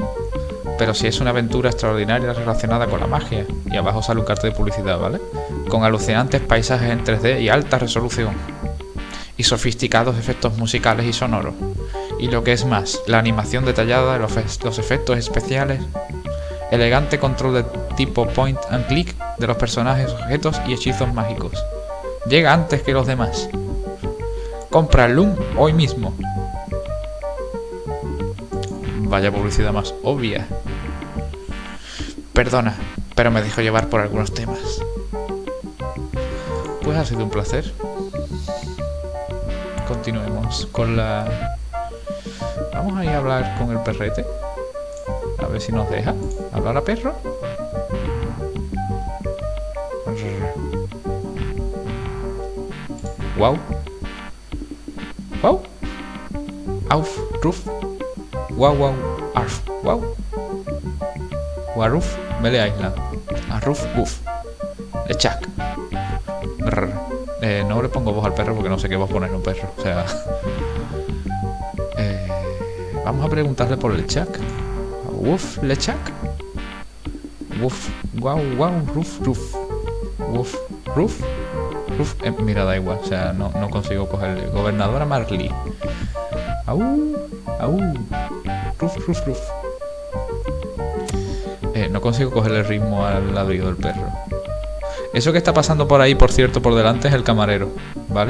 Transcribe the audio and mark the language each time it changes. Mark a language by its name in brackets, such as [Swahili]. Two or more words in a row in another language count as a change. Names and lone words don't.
[Spanish] Pero si es una aventura extraordinaria relacionada con la magia. Y abajo sale un cartel de publicidad, ¿vale? Con alucinantes paisajes en 3D y alta resolución. Y sofisticados efectos musicales y sonoros. Y lo que es más, la animación detallada de los efectos especiales. Elegante control de tipo [English] point and click [Spanish] de los personajes, objetos y hechizos mágicos. Llega antes que los demás. Compra el Loom hoy mismo. Vaya publicidad más obvia. Perdona, pero me dejo llevar por algunos temas. Pues ha sido un placer. Continuemos con la... Vamos a ir a hablar con el perrete. A ver si nos deja. ¿Hablar a perro? Wow. Wow. Auf, ruf. Wow, wow, arf, wow. Waruf, Mele Island. Arruf, guf. Lechak. No le pongo voz al perro porque no sé qué voz poner a un perro. O sea... vamos a preguntarle por Lechak. Wuf, Lechak. Wuf, wow, wow, ruf, ruf. Wuf, ruf. Ruf, mira, da igual. O sea, no consigo cogerle. Gobernadora Marley. Au, au. Ruf, ruf, ruf. No consigo cogerle el ritmo al ladrido del perro. Eso que está pasando por ahí, por cierto, por delante es el camarero, ¿vale?